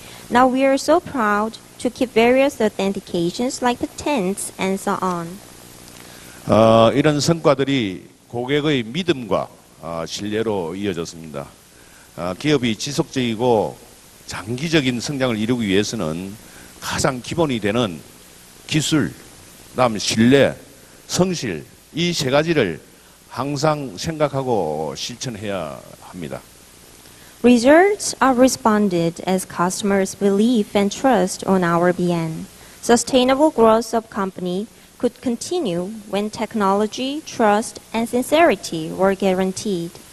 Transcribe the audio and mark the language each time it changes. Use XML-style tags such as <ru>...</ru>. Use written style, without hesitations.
<en>Now we are so proud to keep various authentications like patents and so on.</en> <ko>이런 성과들이 고객의 믿음과 신뢰로 이어졌습니다. 기업이 지속적이고 장기적인 성장을 이루기 위해서는 가장 기본이 되는 기술, 그다음 신뢰, 성실 이 세 가지를 항상 생각하고 실천해야 합니다.</ko> <en>Results are responded as customers' belief and trust on our BN. Sustainable growth of company could continue when technology, trust, and sincerity were guaranteed.</en>